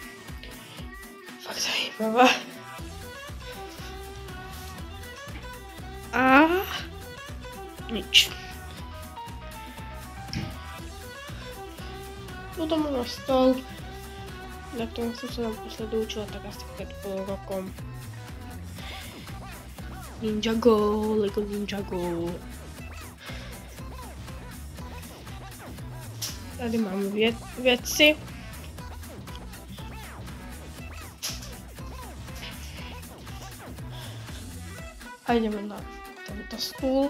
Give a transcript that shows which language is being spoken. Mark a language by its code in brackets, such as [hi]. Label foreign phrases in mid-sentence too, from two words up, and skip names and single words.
[cs] Fakt zajímavá. A nič. [sk] Potom mám stôl, na ktorom som sa naposledy učila tak asi pred pol rokom. Ninjago, Lego Ninjago. [cs] Tady mám věci. A jdeme na tento stůl.